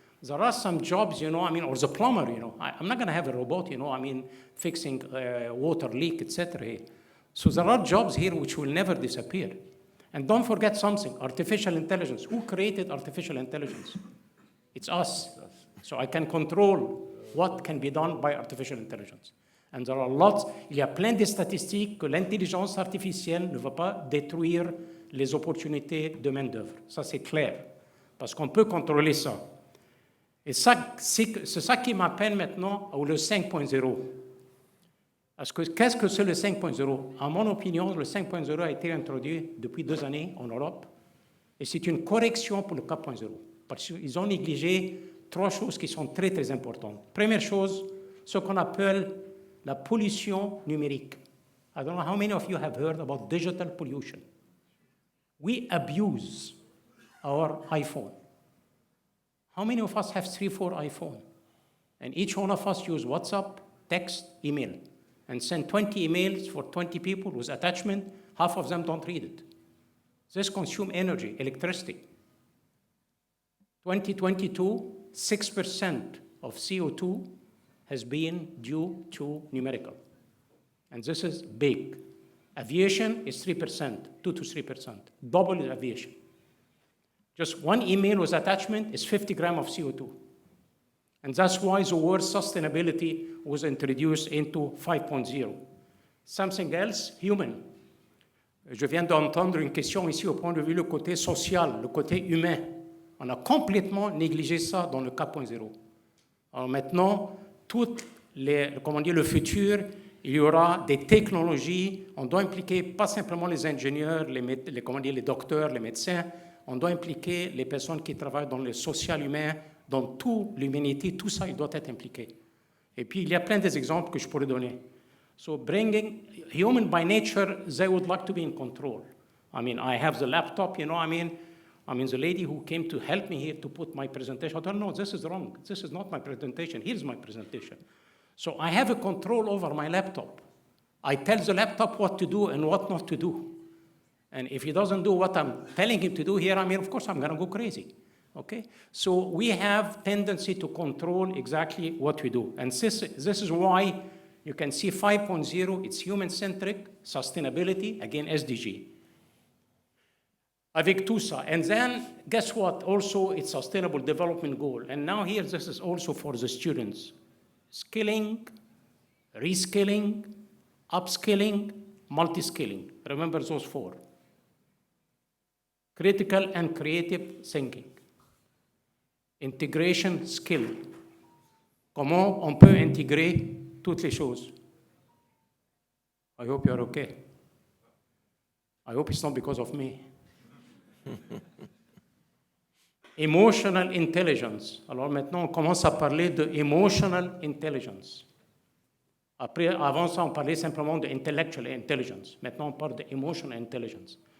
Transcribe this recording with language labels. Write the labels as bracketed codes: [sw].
[en] There are some jobs, you know, or the plumber, you know. I'm not going to have a robot, you know, fixing water leak, etc. So there are jobs here which will never disappear. And don't forget something, artificial intelligence. Who created artificial intelligence? It's us. So I can control what can be done by artificial intelligence. And there are lots, [fr] il y a plein de statistiques que l'intelligence artificielle ne va pas détruire les opportunités de main-d'œuvre. Ça, c'est clair, parce qu'on peut contrôler ça. Et ça, c'est ça qui m'appelle maintenant le 5.0. Qu'est-ce que c'est le 5.0? À mon opinion, le 5.0 a été introduit depuis 2 années en Europe, et c'est une correction pour le 4.0, parce qu'ils ont négligé 3 choses qui sont très, très importantes. Première chose, ce qu'on appelle la pollution numérique. [en] I don't know how many of you have heard about digital pollution. We abuse our iPhone. How many of us have 3, 4 iPhone? And each one of us use WhatsApp, text, email, and send 20 emails for 20 people with attachment. Half of them don't read it. This consumes energy, electricity. 2022, 6% of CO2 has been due to numerical. And this is big. Aviation is 3%, 2 to 3%, double aviation. Just one email with attachment is 50 grams of CO2. And that's why the word sustainability was introduced into 5.0. Something else, human. [fr] Je viens d'entendre une question ici au point de vue le côté social, le côté humain. On a complètement négligé ça dans le 4.0. Alors maintenant, le futur, il y aura des technologies, on doit impliquer pas simplement les ingénieurs, les docteurs, les médecins, on doit impliquer les personnes qui travaillent dans le social humain, dans toute l'humanité, tout ça, il doit être impliqué. Et puis, il y a plein d'exemples que je pourrais donner. [en] So bringing, human by nature, they would like to be in control. I have the laptop, you know, the lady who came to help me here to put my presentation, I don't know, this is wrong. This is not my presentation. Here's my presentation. So I have a control over my laptop. I tell the laptop what to do and what not to do. And if he doesn't do what I'm telling him to do here, of course, I'm going to go crazy. Okay? So we have tendency to control exactly what we do. And this is why you can see 5.0, it's human-centric, sustainability, again, SDG. [fr] Avec tout ça. [en] And then, guess what? Also, it's sustainable development goal. And now here, this is also for the students. Skilling, reskilling, upskilling, multi-skilling. Remember those 4. Critical and creative thinking. Integration skill. [fr] Comment on peut intégrer toutes les choses? [en] I hope you're okay. I hope it's not because of me. [fr] Emotional intelligence. Alors maintenant, on commence à parler de emotional intelligence. Avant ça, on parlait simplement de intellectual intelligence. Maintenant, on parle de emotional intelligence.